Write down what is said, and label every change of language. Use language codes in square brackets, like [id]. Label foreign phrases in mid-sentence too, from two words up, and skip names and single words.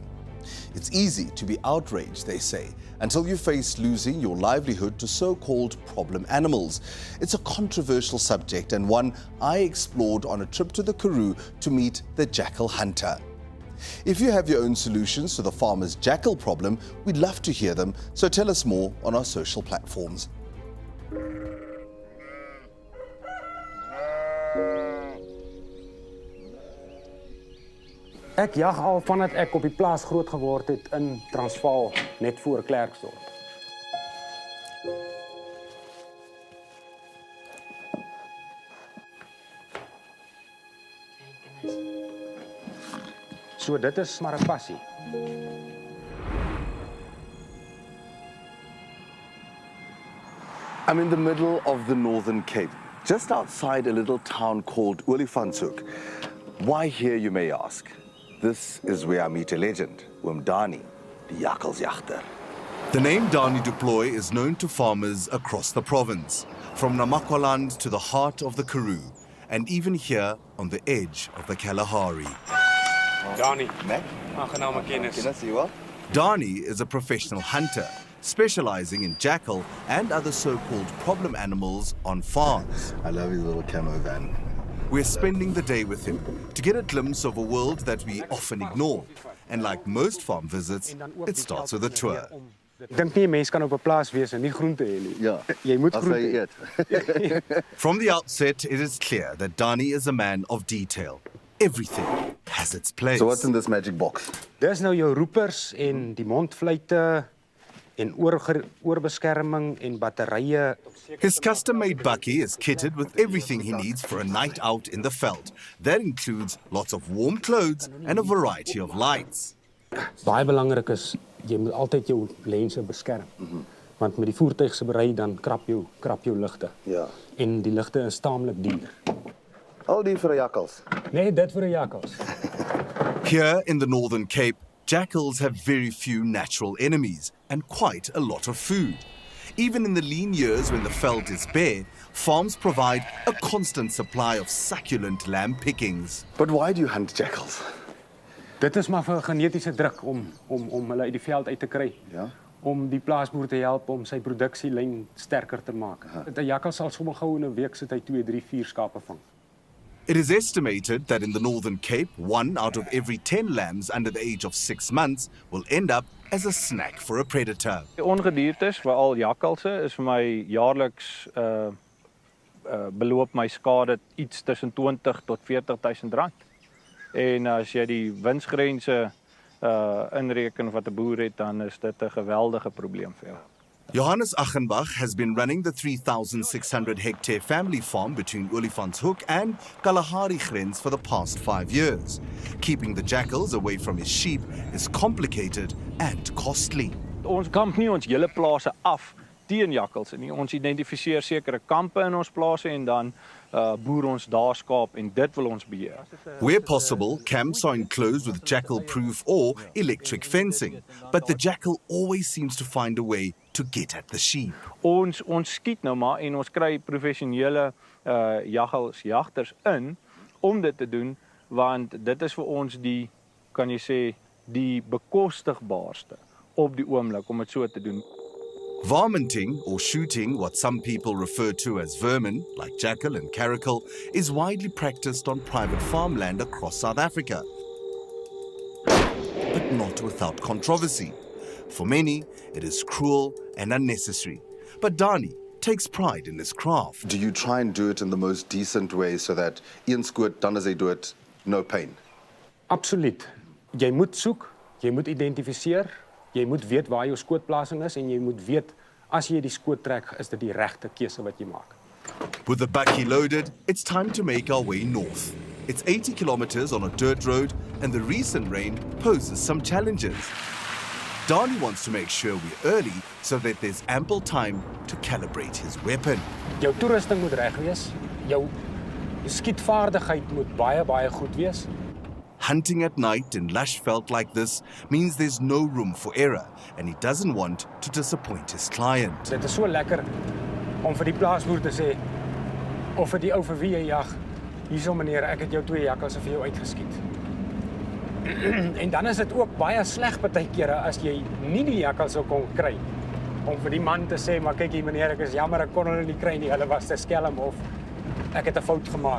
[en] It's easy to be outraged, they say, until you face losing your livelihood to so-called problem animals. It's a controversial subject and one I explored on a trip to the Karoo to meet the jackal hunter. If you have your own solutions to the farmer's jackal problem, we'd love to hear them, so tell us more on our social platforms. [af] Ek jag al vandat ek op die plaas groot geword het in Transvaal, net voor Klerksdorp. So dit is maar 'n passie. [en] I'm in the middle of the Northern Cape, just outside a little town called Olifantshoek. Why here, you may ask? This is where I meet a legend, Dani, the Jakkalsjagter. The name Dani du Plooy is known to farmers across the province, from Namakwaland to the heart of the Karoo, and even here on the edge of the Kalahari. [af] Dani, aangename kennis. [en] Dani is a professional hunter, specializing in jackal and other so-called problem animals on farms. I love his little camo van. We're spending the day with him to get a glimpse of a world that we often ignore. And like most farm visits, it starts with a tour. [af] Ek dink nie 'n mens kan op 'n plaas wees en nie groente hê nie. Ja, jy moet groente eet. [en] From the outset, it is clear that Dani is a man of detail. Everything has its place. So what's in this magic box? [af] Dis nou jou roepers en die mondfluite en oorbeskerming en batterye. [en] His custom-made bakkie is kitted with everything he needs for a night out in the veld. That includes lots of warm clothes and a variety of lights. [af] Baie belangrik is jy moet altyd jou lense beskerm. Want met die voertuig se berei dan krap jou ligte. Ja. En die ligte is taamlik duur. Al die vir jackals. Nee, dit vir 'n jakkals. [en] Here in the Northern Cape, jackals have very few natural enemies and quite a lot of food. Even in the lean years when the veld is bare, farms provide a constant supply of succulent lamb pickings. But why do you hunt jackals? [af] Dit is maar vir genetiese druk om hulle uit die veld uit te kry. Ja. Om die plaasboer te help om sy produksielyn sterker te maak. 'n Jakkal sal sommer gou in 'n week sit hy 2, 3, 4 skape vang. [en] It is estimated that in the Northern Cape, 1 out of every 10 lambs under the age of 6 months will end up as a snack for a predator. [af] Die ongediertes, veral jakkalse, is vir my jaarliks beloop my skade iets tussen 20 tot 40.000 rand. En as jy die winsgrense inreken wat 'n boer het, dan is dit 'n geweldige probleem vir jou. [en] Johannes Achenbach has been running the 3,600-hectare family farm between Olifantshoek and Kalahari grens for the past 5 years. Keeping the jackals away from his sheep is complicated and costly. [af] Ons kamp nie ons hele plase af teen jakkals nie. Ons identifiseer sekere kampe in ons plase en dan boer ons daar skaap en dit wil ons beheer. [en] Where possible, camps are enclosed with jackal-proof or electric fencing, but the jackal always seems to find a way to get at the sheep. [af] Ons skiet nou maar en ons kry professionele jakkalsjagters in om dit te doen, want dit is vir ons die, kan jy sê, die bekostigbaarste op die oomblik om dit so te doen. [en] Varminting, or shooting what some people refer to as vermin, like jackal and caracal, is widely practiced on private farmland across South Africa. But not without controversy. For many, it is cruel and unnecessary. But Dani takes pride in this craft. Do you try and do it in the most decent way so that Ian Scoot, dan as they do it, no pain? [af] Absoluut. Jy moet soek, jy moet identifiseer, jy moet weet waar jou skootplasing is en jy moet weet as jy die skoot trek, is dit die regte keuse wat jy maak. [en] With the bakkie loaded, it's time to make our way north. It's 80 kilometers on a dirt road and the recent rain poses some challenges. Dani wants to make sure we're early so that there's ample time to calibrate his weapon. [af] Jou toerusting moet reg wees, jou skietvaardigheid moet baie goed wees. [en] Hunting at night in lush veld like this means there's no room for error, and he doesn't want to disappoint his client. [af] Dit is so lekker om vir die plaasboer te sê, of vir die ou vir wie jy jag, hierso meneer, ek het jou 2 jakkalse vir jou uitgeskiet. En dan is dit ook baie sleg partykeer as jy nie die jakkal sou kon kry, om vir die man te sê, maar kyk hier meneer, ek is jammer, ek kon hulle nie kry nie, hulle was te skelm of ek het 'n fout gemaak.